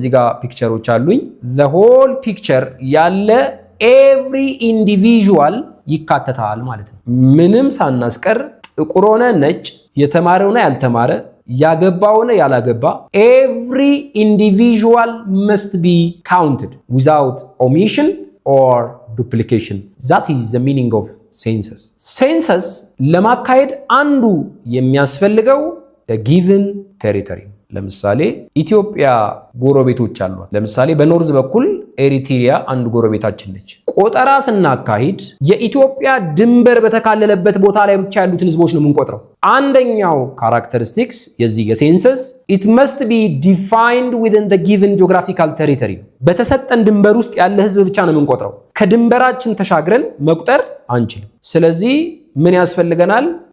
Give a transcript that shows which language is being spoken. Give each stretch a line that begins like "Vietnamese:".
Amharic: እዚህ ጋር ፒክቸሮች አሉኝ። the whole picture ያለ every individual ይካተታል ማለት ነው። ምንም ሳናስቀር ጥቁር ሆነ ነጭ፣ የተማረ ሆነ ያልተማረ፣ ያገባ ሆነ ያላገባ every individual must be counted without omission or duplication.
English: That is the meaning of census.
Amharic: census ለማካሄድ አንዱ የሚያስፈልገው a given territory። ለምሳሌ ኢትዮጵያ ጎረቤቶች አሏት። ለምሳሌ በኖርዝ በኩል ኤሪትሪያ አንድ ጎረቤታችን ነች። ቆጠራ ስናካሂድ የኢትዮጵያ ድንበር በተካለለበት ቦታ ላይ ብቻ ያሉትን ህዝቦች ነው የምንቆጥረው። አንደኛው ካራክተሪስቲክስ የዚህ የሴንሰስ it must be defined within the given geographical territory። በተሰጠን ድንበር ውስጥ ያለ ህዝብ ብቻ ነው የምንቆጥረው። ከድንበራችን ተሻግረን መቁጠር አንችልም። ስለዚህ ምን ያስፈልገናል?